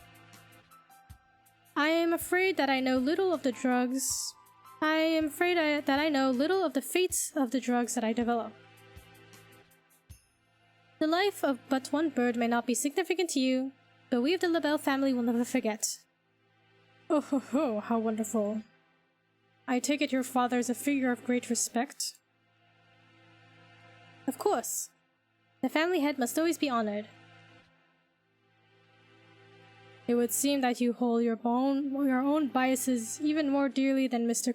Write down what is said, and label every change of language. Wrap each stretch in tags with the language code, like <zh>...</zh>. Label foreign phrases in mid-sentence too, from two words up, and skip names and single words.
<en>I am afraid that I know little of the drugs. that I know little of the fates of the drugs that I develop. The life of but one bird may not be significant to you, but we of the Labelle family will never forget. Oh ho ho, how wonderful. I take it your father is a figure of great respect? Of course. The family head must always be honored. It would seem that you hold your own biases even more dearly than Mr.</en>